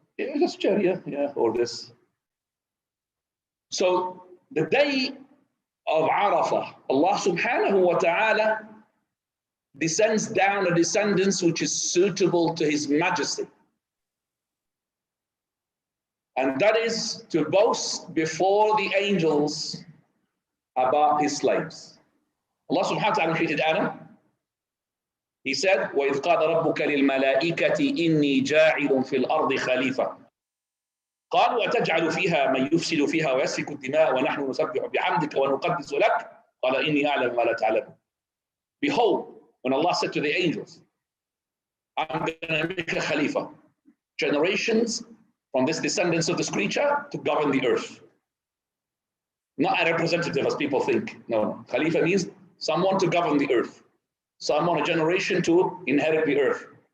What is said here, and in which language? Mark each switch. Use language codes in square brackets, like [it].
[en] Yeah, just a chair, yeah, or this. So, the day of Arafah, Allah subhanahu wa ta'ala descends down a descendance which is suitable to His Majesty. And that is to boast before the angels about His slaves. Allah subhanahu wa ta'ala created Adam. He said, [ar] وَإِذْ قَالَ رَبُّكَ لِلْمَلَائِكَةِ إِنِّي جَاعِلٌ فِي الْأَرْضِ خَلِيفَةً قالوا أتجعل فيها من يفسد فيها ويسفك الدماء ونحن نسبح بحمدك ونقدس لك قال إني أعلم ما لا تعلمون. [en] Behold, when Allah said to the angels, I'm going to make a Khalifa, generations from this descendants of this creature to govern the earth. Not a representative as people think. No, Khalifa means someone to govern the earth, someone, a generation to inherit the earth.